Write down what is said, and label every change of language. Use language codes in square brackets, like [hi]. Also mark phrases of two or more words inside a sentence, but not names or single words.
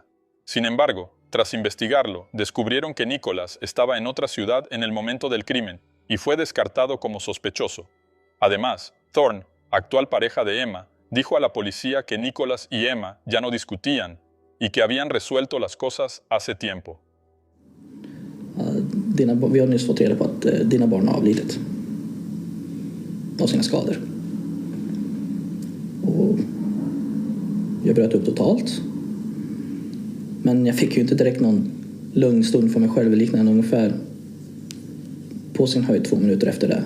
[es] Sin embargo, tras investigarlo, descubrieron que Nicholas estaba en otra ciudad en el momento del crimen y fue descartado como sospechoso. Además, Thorne, actual pareja de Emma, dijo a la policía que Nicholas y Emma ya no discutían y que habían resuelto las cosas hace tiempo. [sv] Vi har nyss fått reda på att dina barn har avlidit av sina skador. Och jag bröt upp totalt. Men jag fick ju inte direkt någon lugn stund för mig själv, liknande ungefär på sin höjd 2 minuter efter det.